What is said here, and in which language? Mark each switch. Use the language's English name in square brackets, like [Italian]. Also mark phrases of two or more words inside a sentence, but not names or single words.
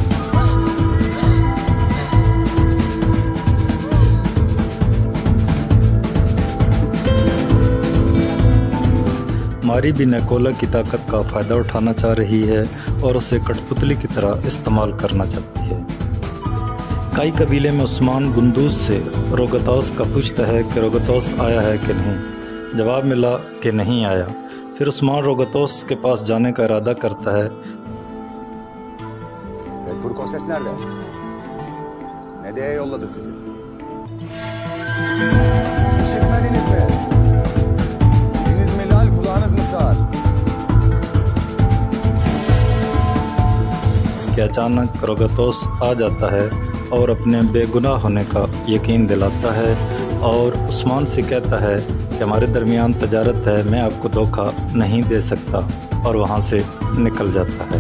[Hindi] मारी भी निकोला की ताकत का फ़ायदा उठाना चाह रही है और उसे कठपुतली की तरह इस्तेमाल करना चाहती है। कई कबीले में उस्मान गुंदूस से रोगतोस का पूछता है कि रोगतोस आया है कि नहीं। जवाब मिला कि नहीं आया। फिर उस्मान रोगतोस के पास जाने का इरादा करता है। [Turkish] Furkoses nerede? Ne diye yolladı sizi? İşitmediniz mi? Diliniz mi lal, kulağınız mı sağır? [Hindi] कि अचानक रोगतोस आ जाता है और अपने बेगुनाह होने का यकीन दिलाता है और उस्मान से कहता है कि हमारे दरमियान तजारत है, मैं आपको धोखा नहीं दे सकता, और वहाँ से निकल जाता है।